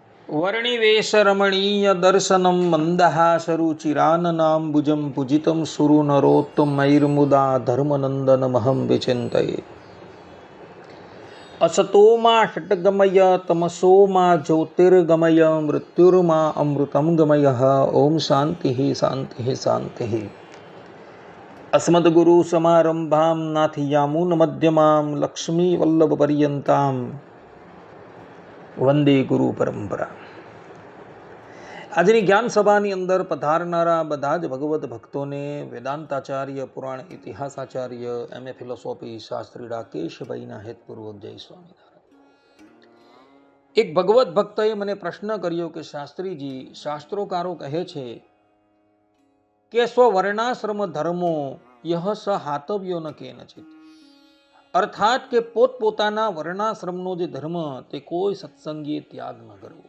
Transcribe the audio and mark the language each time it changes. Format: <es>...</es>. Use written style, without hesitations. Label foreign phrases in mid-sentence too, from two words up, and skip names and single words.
<sa>વર્ણિવેશરમણીય દર્શનમ મંદહાસરુચિરાનનાંબુજં પૂજિतं સુરનરોત્તમૈર્મુદા ધર્મનંદનમહં વિચિંતયે. असतो मा षट्गमय तमसो मा ज्योतिर्गमय मृत्युर्मा अमृतं गमय. ओम शांति शांति शांति. अस्मद्गुरु समारंभां नाथयामुन मध्यमां लक्ष्मी वल्लभ पर्यंतां वंदे गुरु परंपरा.</sa> <gu>આજની જ્ઞાન સભાની અંદર પધારનારા બધા જ ભગવત ભક્તોને વેદાંતાચાર્ય, પુરાણ ઇતિહાસાચાર્ય,</gu> <en>MA philosophy</en> <gu>શાસ્ત્રી રાકેશભાઈના હેતપૂર્વક જય સ્વામિનારાયણ. એક ભગવત ભક્તએ મને પ્રશ્ન કર્યો કે શાસ્ત્રીજી, શાસ્ત્રોકારો કહે છે કે</gu> <sa>સ્વવર્ણાશ્રમ ધર્મો યહ સ હાતવ્યો ન કેનચિત,</sa> <gu>અર્થાત કે પોતપોતાના વર્ણાશ્રમનો જે ધર્મ તે કોઈ સત્સંગીએ ત્યાગ ન કરવો.</gu>